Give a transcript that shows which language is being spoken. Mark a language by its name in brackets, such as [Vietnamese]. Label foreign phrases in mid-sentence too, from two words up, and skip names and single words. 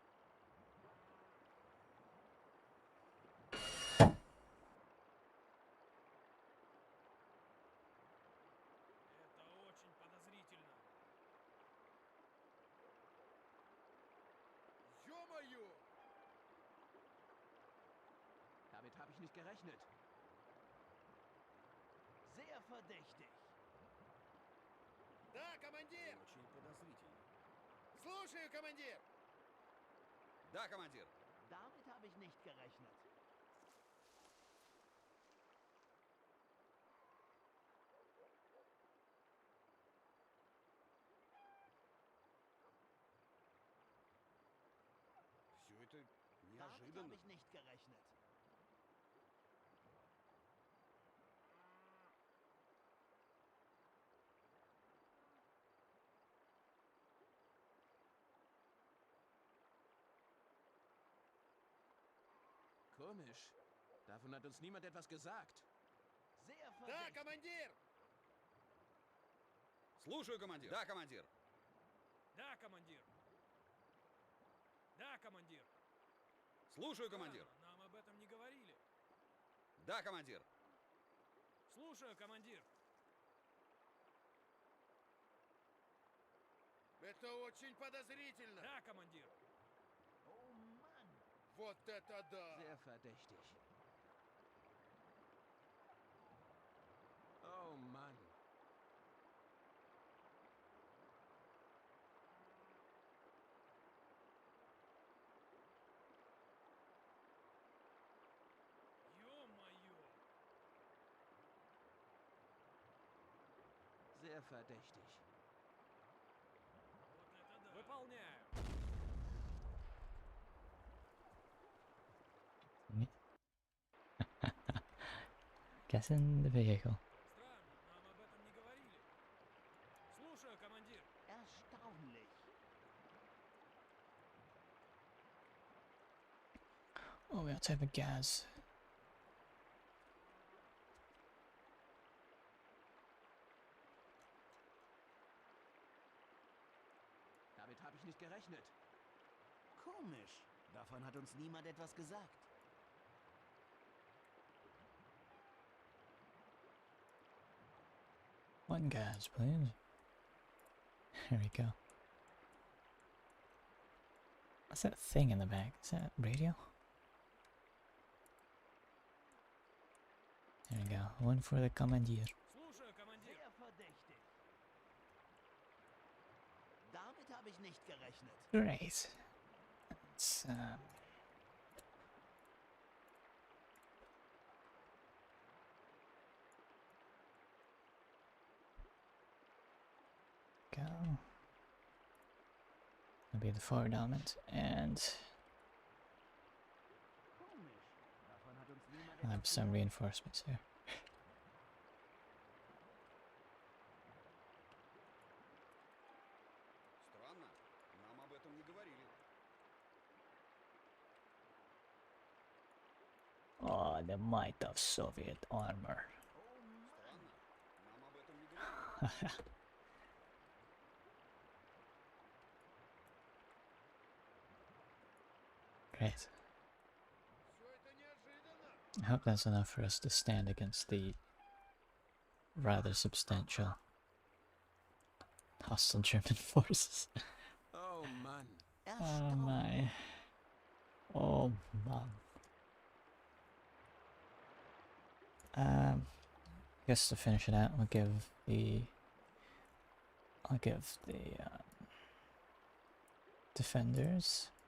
[Russian] Это очень подозрительно. Ё-моё! [German] Damit habe ich nicht gerechnet. Sehr verdächtig. [Russian] Да, командир! Очень подозрительно. Слушаю, командир! Да, командир. [German] Damit habe ich nicht gerechnet. [Russian] Все это [German] Damit [Russian] неожиданно. [German] habe ich nicht gerechnet. Komisch. Davon hat uns niemand etwas gesagt. Sehr [Russian] Да, [German] verdächtig. [Russian] командир! Слушаю, командир. Да, командир. Да, командир. Да, командир. Слушаю, командир. Нам об этом не говорили. Да, командир. Слушаю, командир. Это очень подозрительно. Да, командир. [German] Oh Mann! [Russian] Вот это да. [German] Sehr verdächtig. Oh Mann. [Russian] Ё-моё. [German] Sehr verdächtig. [Russian] Вот это да. Выполняю. [English] Guess in the vehicle. [Russian] Странно, нам об этом не говорили. Слушаю, командир. [German] Erstaunlich. [English] Oh, we also have a gas. [German] Damit habe ich nicht gerechnet. Komisch. Davon hat uns niemand etwas gesagt. [English] One gas, please. There we go. What's that thing in the back? Is that radio? There we go. One for the commandeer. [Russian] Слушаю, командир. [German] Sehr verdächtig. Damit habe ich nicht gerechnet. [English] Great. Let's go. That'll be the forward element and [German] Komisch. Davon hat uns niemand [English] I have some reinforcements here. [Russian] Странно. Нам об этом не говорили. [English] Oh, the might of Soviet armor. [Russian] Странно. Нам об этом не говорили. [English] Great. [Russian] Все это неожиданно. [English] I hope that's enough for us to stand against the rather substantial hostile German forces. [German] Oh Mann. [English] Oh my. Oh man. I guess to finish it out, I'll give the defenders.